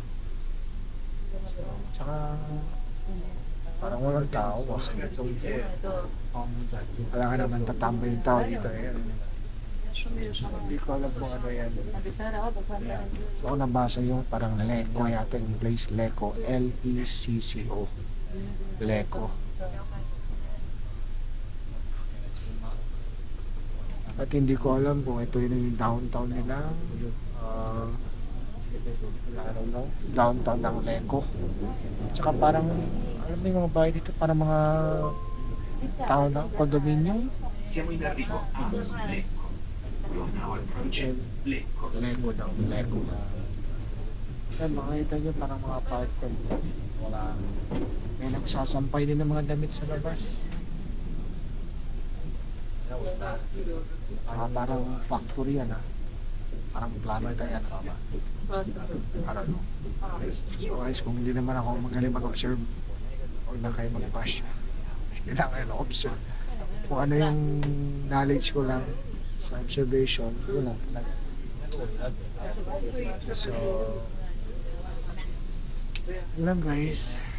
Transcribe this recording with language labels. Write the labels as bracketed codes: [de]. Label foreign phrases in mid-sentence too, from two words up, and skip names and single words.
[tl] So, tsaka parang walang tao. Wala ka naman tatambay yung tao dito. Hindi ko alam kung ano yan. So ako nabasa yung parang Lecco yata yung place, Lecco. L-E-C-C-O. Lecco. At hindi ko alam kung ito yun yung downtown nila. [en] I don't know. [tl] Downtown ng Lecco. Tsaka parang, alam mo yung mga bahay dito, parang mga tao na condominium. [it] Siamo in arrivo a Lecco. [tl] Lecco daw, Lecco. Yan, makikita nyo parang mga apartment. Wala. May nagsasampay din ng mga damit sa labas. Parang factory yan Parang planeta yan. [en] I don't know. [tl] So guys, kung hindi naman ako magaling mag-observe, huwag na kayo mag-bash. Hindi lang kayo na-observe. Kung ano yung knowledge ko lang sa observation, yun lang talaga. So, yun lang guys.